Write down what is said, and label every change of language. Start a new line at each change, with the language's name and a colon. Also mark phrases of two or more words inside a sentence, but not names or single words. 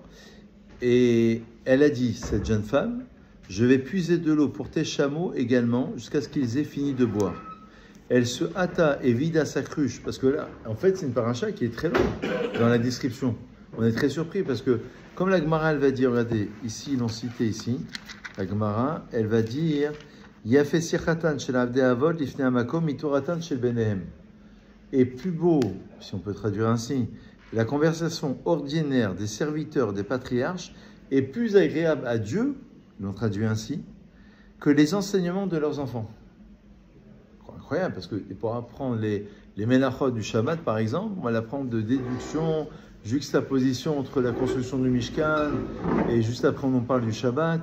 French: Et elle a dit, cette jeune femme, je vais puiser de l'eau pour tes chameaux également, jusqu'à ce qu'ils aient fini de boire. Elle se hâta et vida sa cruche, parce que là, en fait, c'est une paracha qui est très longue dans la description. On est très surpris, parce que, comme la Gemara, elle va dire, regardez, ici, ils l'ont cité ici, la Gemara, elle va dire,
Hebrew: יפה שיחתן של עבדי אבות לפני המקום מתורתן של בניהם.
French: Et plus beau, si on peut traduire ainsi, la conversation ordinaire des serviteurs des patriarches est plus agréable à Dieu, l'on traduit ainsi, que les enseignements de leurs enfants. Incroyable, parce que pour apprendre les ménachot du Shabbat, par exemple, on va l'apprendre de déduction, juxtaposition entre la construction du Mishkan, et juste après on parle du Shabbat.